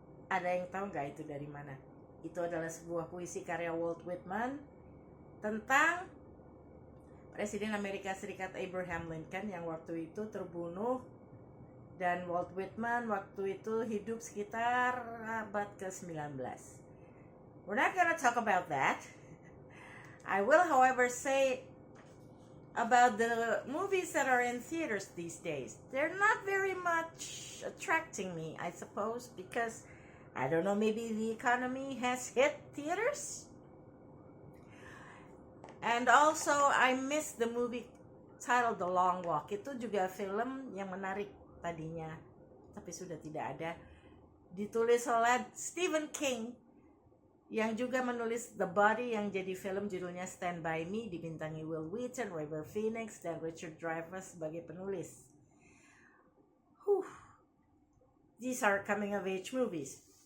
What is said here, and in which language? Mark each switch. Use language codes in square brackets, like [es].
[id] Ada yang tahu nggak itu dari mana? Itu adalah sebuah puisi karya Walt Whitman tentang Presiden Amerika Serikat Abraham Lincoln yang waktu itu terbunuh, dan Walt Whitman waktu itu hidup sekitar abad ke-19. [en] We're not gonna talk about that. I will, however, say about the movies that are in theaters these days. They're not very much attracting me, I suppose, because I don't know, maybe the economy has hit theaters. And also, I missed the movie titled The Long Walk. [id] Itu juga film yang menarik tadinya, tapi sudah tidak ada. Ditulis oleh Stephen King, yang juga menulis The Body, yang jadi film judulnya Stand By Me, dibintangi Will Wheaton, River Phoenix, dan Richard Dreyfuss sebagai penulis. [en] These are coming of age movies.